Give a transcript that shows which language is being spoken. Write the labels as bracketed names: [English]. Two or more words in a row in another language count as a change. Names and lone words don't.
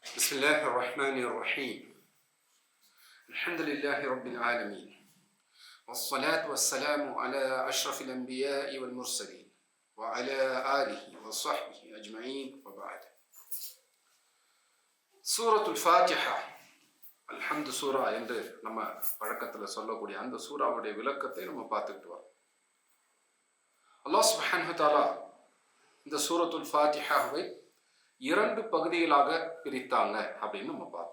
[Arabic] بسم الله الرحمن الرحيم. الحمد لله رب العالمين، والصلاة والسلام على أشرف الأنبياء والمرسلين وعلى آله وصحبه أجمعين وبعد. [Tamil] சூரத்துல் ஃபாத்திஹா அல்ஹம்து சூரா என்று நம்ம பழக்கத்தில் சொல்லக்கூடிய அந்த சூறாவுடைய விளக்கத்தை நம்ம பார்த்துக்கிட்டு வரோம். [Arabic] الله سبحانه وتعالى [Tamil] இந்த சூரத்துல் ஃபாத்திஹாவை இரண்டு பகுதிகளாக பிரித்தாங்க அப்படின்னு நம்ம பார்த்தோம்.